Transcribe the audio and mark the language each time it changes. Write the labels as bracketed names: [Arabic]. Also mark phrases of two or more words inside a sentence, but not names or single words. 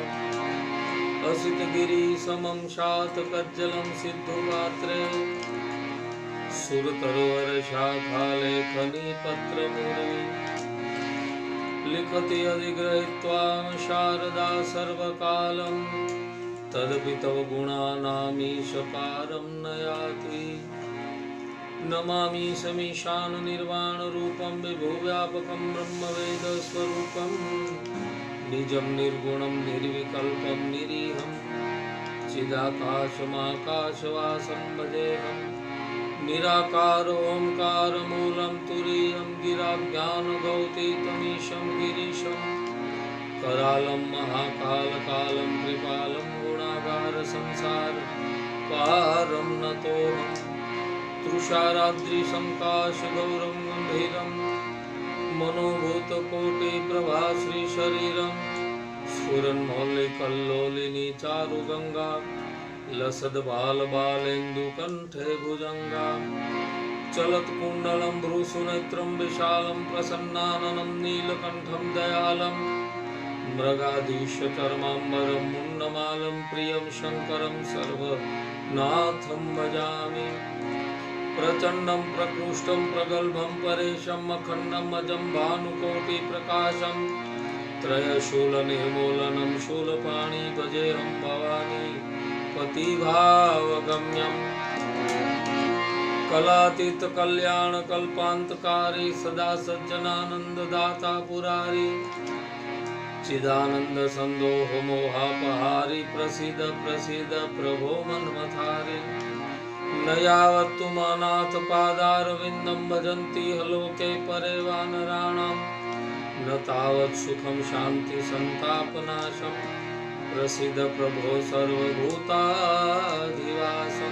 [Sanskrit] असितगिरिसमं शातकज्जलं सिद्धपात्रे सुरतरुवरशाखालेखनी पत्रमुर्वी लिखति अधिगृहीत्वा शारदा सर्वकालं तदपि तव गुणानामीशपारं न याति। नमामि समीशान निर्वाणरूपं विभुव्यापकं ब्रह्मवेदस्वरूपं निजं निर्गुणं निर्विकल्पं निरीहं चिदाकाशमाकाशवासं भजेऽहं। निराकारोऽङ्कारमूलं तुरीयं गिराज्ञानगौतीतमीशं गिरीशं करालं महाकालकालं कृपालं गुणागारसंसार पारं नतोऽहम्। तृषाराद्रिसङ्काशगौरं गम्भीरं मनोभूतकोटिप्रभाश्रीशरीरं स्फुरन्मौलिकल्लोलिनी चारुगङ्गा लसद्बालबालेन्दुकण्ठे भुजङ्गा चलत्कुण्डलं भ्रूसुनेत्रं विशालं प्रसन्नाननं नीलकण्ठं दयालं मृगाधीशचर्माम्बरं मुण्डमालं प्रियं शङ्करं सर्वनाथं भजामि। प्रचण्डं प्रकृष्टं प्रगल्भं परेशम् अखण्डम् अजं भानुकोटिप्रकाशं त्रयशूलनिर्मूलनं शूलपाणि भजेऽहं भवानी पतिभावगम्यं। कलातीतकल्याणकल्पान्तकारी सदा सज्जनानन्ददाता पुरारी चिदानन्दसन्दोह मोहापहारी प्रसीद प्रसीद प्रभो मन्मथारी। न यावत् तुमनाथ पादारविन्दं भजन्ति लोके परे वानराणां न तावत् सुखं शान्ति संतापनाशं प्रसीद प्रभो सर्वभूताधिवासं।